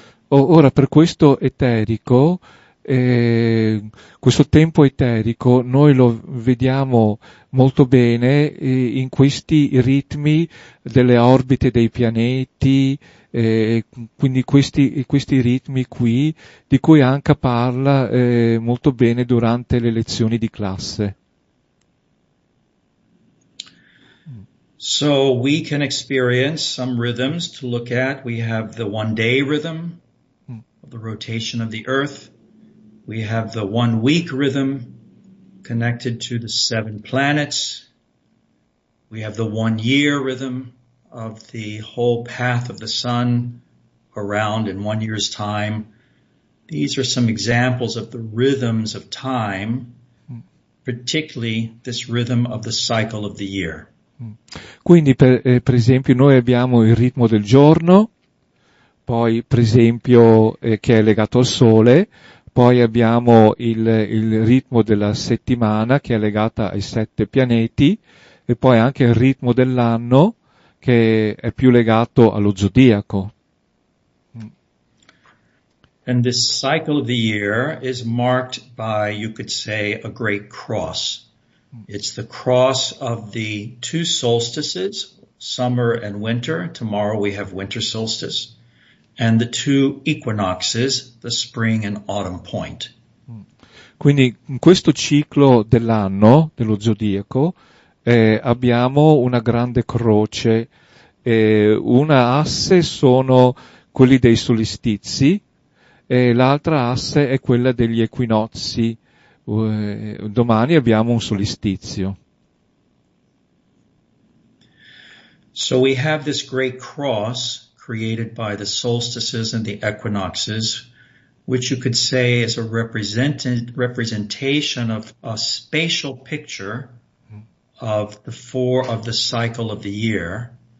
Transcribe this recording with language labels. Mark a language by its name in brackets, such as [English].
[Italian] Ora, per questo eterico, questo tempo eterico, noi lo vediamo molto bene in questi ritmi delle orbite dei pianeti, quindi questi ritmi qui, di cui Anka parla molto bene durante le lezioni di classe. [English] So we can experience some rhythms to look at. We have the 1 day rhythm of the rotation of the earth. We have the 1 week rhythm connected to the 7 planets. We have the 1 year rhythm of the whole path of the sun around in 1 year's time. These are some examples of the rhythms of time, particularly this rhythm of the cycle of the year. [Italian] Quindi per esempio noi abbiamo il ritmo del giorno, poi per esempio che è legato al sole, poi abbiamo il ritmo della settimana che è legata ai 7 pianeti e poi anche il ritmo dell'anno che è più legato allo zodiaco. [English] And this cycle of the year is marked by, you could say, a great cross. It's the cross of the 2 solstices, summer and winter. Tomorrow we have winter solstice. And the 2 equinoxes, the spring and autumn point. [Italian] Quindi in questo ciclo dell'anno, dello zodiaco, abbiamo una grande croce, una asse sono quelli dei solstizi e l'altra asse è quella degli equinozi. Domani abbiamo un solstizio. [English] So we have this great cross created by the solstices and the equinoxes, which you could say is a representation of a spatial picture of the cycle of the year.